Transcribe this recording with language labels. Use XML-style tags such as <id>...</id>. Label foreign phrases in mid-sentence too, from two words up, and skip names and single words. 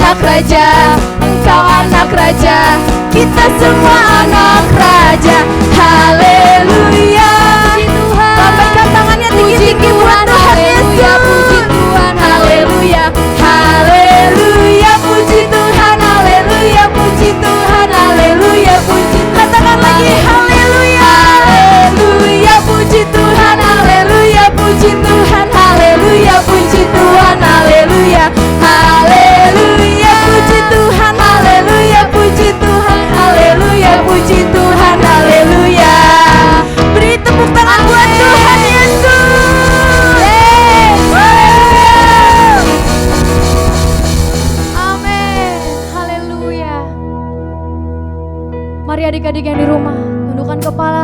<id>raja, Engkau anak raja, kita semua anak raja. Haleluya. Lambaikan tangannya tinggi-tinggi buat Tuhan Yesus. Puji Tuhan, haleluya. Haleluya, puji Tuhan, haleluya, puji Tuhan, haleluya, puji Tuhan. Katakan lagi, haleluya. Haleluya, puji Tuhan, haleluya, puji Tuhan, haleluya, puji Tuhan, haleluya. Haleluya, puji Tuhan, haleluya, puji Tuhan, haleluya, puji Tuhan, haleluya. Beri tepuk tangan buat Tuhan Yesus. Amin. Haleluya. Mari adik-adik yang di rumah, tundukkan kepala.</id>